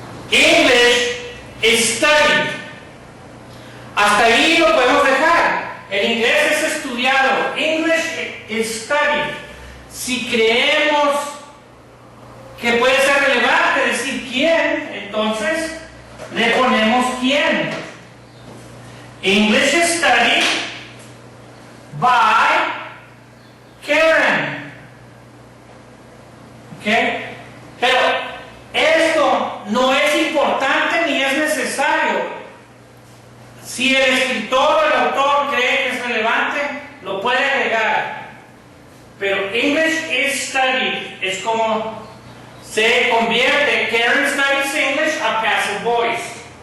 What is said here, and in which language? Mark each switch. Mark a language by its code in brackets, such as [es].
[en] English is studied. [es] Hasta ahí lo podemos dejar. El inglés es estudiado. [en] English is studied. [es] Si creemos que puede ser relevante decir quién, entonces le ponemos quién. [en] English is studied by Karen. ¿Okay? [es] Pero esto no es importante ni es necesario. Si el escritor o el autor cree que es relevante, lo puede agregar. Pero [en] English is studied [es] es como se convierte [en] Karen studies English [es] a passive voice.